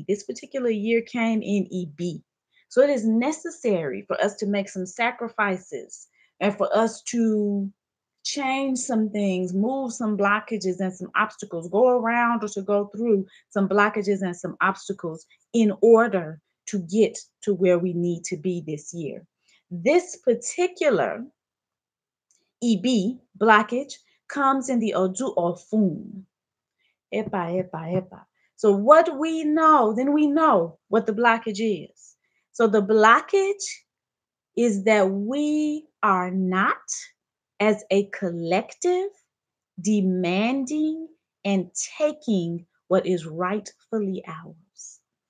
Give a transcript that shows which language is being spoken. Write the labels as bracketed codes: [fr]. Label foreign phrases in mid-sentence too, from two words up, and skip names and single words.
[en] This particular year came in EB. So it is necessary for us to make some sacrifices and for us to change some things, move some blockages and some obstacles, go around or to go through some blockages and some obstacles in order to get to where we need to be this year. This particular EB blockage comes in the Odu Ofun. [yo] Epa, epa, epa. [en] So what we know, then we know what the blockage is. So the blockage is that we are not, as a collective, demanding and taking what is rightfully ours.